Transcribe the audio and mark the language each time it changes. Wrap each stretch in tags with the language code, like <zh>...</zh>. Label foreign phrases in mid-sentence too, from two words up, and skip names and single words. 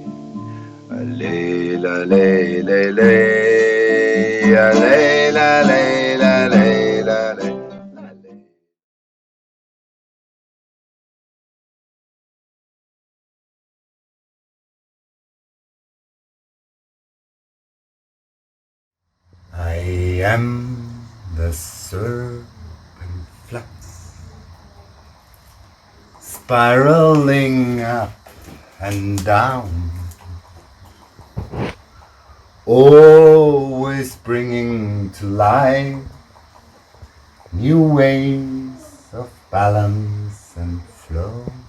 <en>Leila, le, le, le. Leila, leila, leila, le. I am the serpent flux, spiraling up and down, always bringing to life new ways of balance and flow.</en>